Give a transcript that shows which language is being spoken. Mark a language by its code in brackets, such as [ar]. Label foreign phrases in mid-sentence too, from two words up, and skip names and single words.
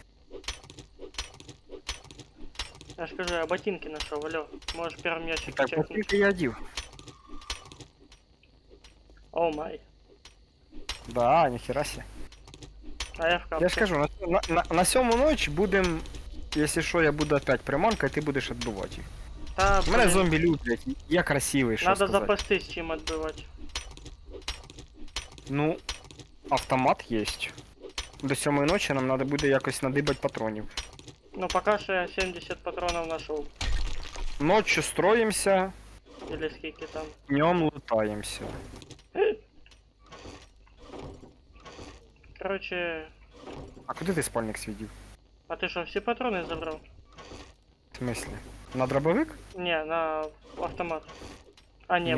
[uk] Я ж кажу, я ботинки знайшов, алло. Можеш першим ящик Так, чекнути. поки я одів. [en] Oh my. [uk] Да, ніхера себе. А я в капці. Я ж кажу, на сьому ночь будем, якщо що, я буду опять приманка, і ти будеш відбивати їх. Та, Мене блін, зомбі люблять, я красивий, що надо сказати. запастись чим відбивати. Ну, автомат є. До сьомої ночі нам треба буде якось надибати патронів. Ну пока що я 70 патронів знайшов. [ru] Ночью строимся, [uk] Или скільки там. [ru] днем лутаемся. Короче, [uk] А куди ти спальник свідів? а ти що, всі патрони забрав? [ru] В смысле? На дробовик? [uk] Ні, на автомат. А, ні,